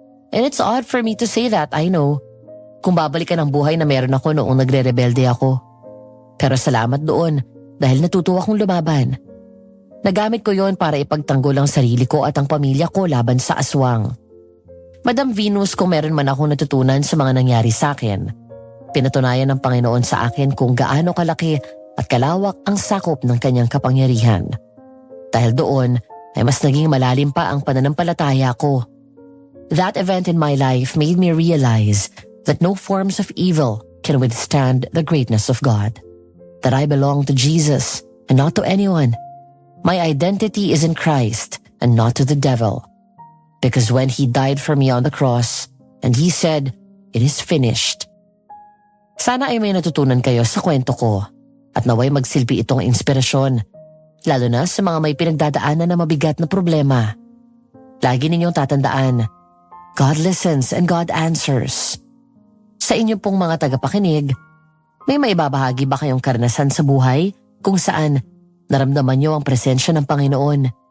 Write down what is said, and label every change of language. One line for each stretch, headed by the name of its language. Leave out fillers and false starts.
English: And it's odd for me to say that, I know.
Filipino: Kung babalikan ang buhay na meron ako noong nagre-rebelde ako. Pero salamat doon dahil natuto akong lumaban. Nagamit ko yon para ipagtanggol ang sarili ko at ang pamilya ko laban sa aswang. Madam Venus, kung meron man akong natutunan sa mga nangyari sa akin, pinatunayan ng Panginoon sa akin kung gaano kalaki at kalawak ang sakop ng kanyang kapangyarihan. Dahil doon ay mas naging malalim pa ang pananampalataya ko.
English: That event in my life made me realize that no forms of evil can withstand the greatness of God. That I belong to Jesus and not to anyone. My identity is in Christ and not to the devil. Because when He died for me on the cross and He said, "It is finished."
Filipino: Sana ay may natutunan kayo sa kwento ko at naway magsilbi itong inspirasyon, lalo na sa mga may pinagdadaanan na mabigat na problema. Lagi ninyong tatandaan,
English: God listens and God answers.
Filipino: Sa inyo pong mga tagapakinig, may maibabahagi ba kayong karanasan sa buhay kung saan naramdaman nyo ang presensya ng Panginoon?